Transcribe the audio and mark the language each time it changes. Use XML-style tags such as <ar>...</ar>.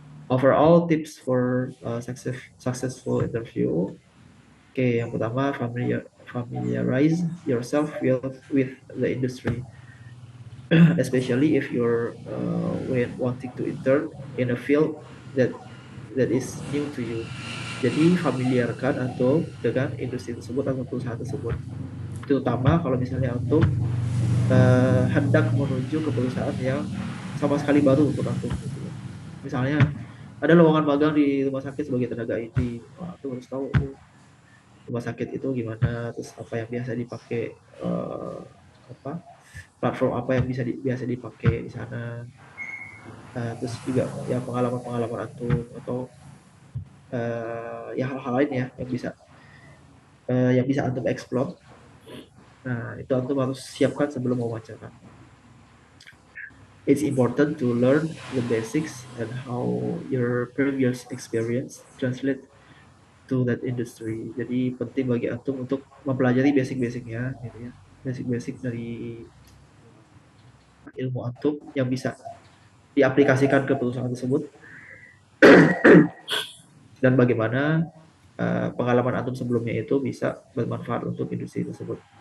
<en>Overall tips for successful interview.</en> <id>Oke, yang pertama</id> <en>familiarize yourself with the industry, especially if you're when wanting to intern in a field that is new to you.</en> <id>Jadi familiarkan antum dengan industri tersebut atau perusahaan tersebut. Terutama kalau misalnya antum hendak menuju ke perusahaan yang sama sekali baru untuk antum. Gitu. Misalnya ada lowongan magang di rumah sakit sebagai tenaga IT, wah, tuh harus tahu rumah sakit itu gimana, terus apa yang biasa dipakai, apa platform apa yang biasa dipakai di sana, terus juga ya pengalaman-pengalaman antum atau ya hal-hal lain ya yang bisa antum explore. Nah itu antum harus siapkan sebelum wawancara.</id> <en>It's important to learn the basics and how your previous experience translate to that industry.</en> <id>Jadi penting bagi antum untuk mempelajari basic-basicnya, gitu ya, basic-basic dari ilmu antum yang bisa diaplikasikan ke perusahaan tersebut dan bagaimana pengalaman antum sebelumnya itu bisa bermanfaat untuk industri tersebut.</id>